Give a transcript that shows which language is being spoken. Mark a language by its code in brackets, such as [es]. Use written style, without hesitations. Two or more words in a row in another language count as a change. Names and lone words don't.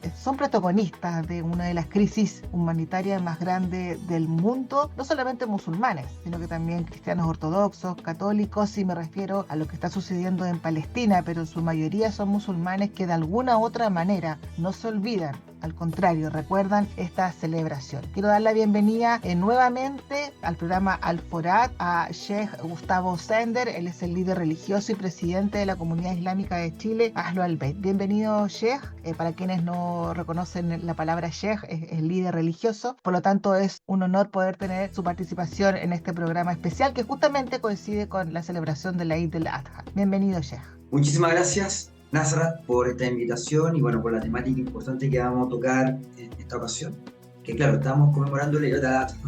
[es] Son protagonistas de una de las crisis humanitarias más grandes del mundo, no solamente musulmanes, sino que también cristianos ortodoxos, católicos, y me refiero a lo que está sucediendo en Palestina, pero en su mayoría son musulmanes que de alguna u otra manera no se olvidan. Al contrario, recuerdan esta celebración. Quiero dar la bienvenida nuevamente al programa Al-Forad a Sheikh Gustavo Sender. Él es el líder religioso y presidente de la Comunidad Islámica de Chile, Ahlul al-Bayt. Bienvenido, Sheikh. Para quienes no reconocen la palabra Sheikh, es líder religioso. Por lo tanto, es un honor poder tener su participación en este programa especial que justamente coincide con la celebración de la Eid al-Adha. Bienvenido, Sheikh. Muchísimas gracias, Nasrat, por esta invitación y bueno, por la temática importante que vamos a tocar en esta ocasión, que claro, estamos conmemorando el Eid al-Adha, ¿no?